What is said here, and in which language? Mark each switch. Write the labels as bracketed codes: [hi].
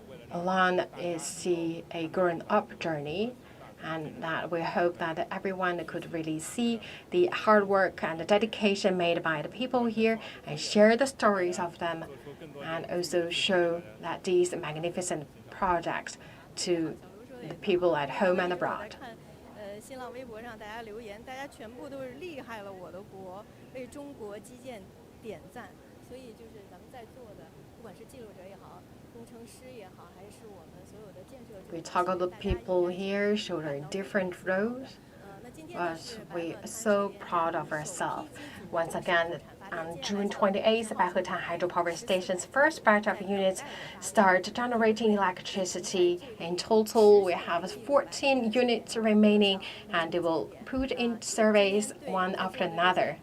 [en] Along is a grown-up journey, and that we hope that everyone could really see the hard work and the dedication made by the people here and share the stories of them, and also show that these magnificent projects to the people at home and abroad. [zh] 新浪微博上大家留言，大家全部都是厉害了我的国，为中国基建点赞。所以就是咱们在座的，不管是记录者也好，工程师也好，还是我们所有的建设者。 [en] We talk about the people here, show their different roles, but we are so proud of ourselves. Once again, on June 28th, Baihetan Hydropower Station's first batch of units start generating electricity. In total, we have 14 units remaining, and they will put in service one after another.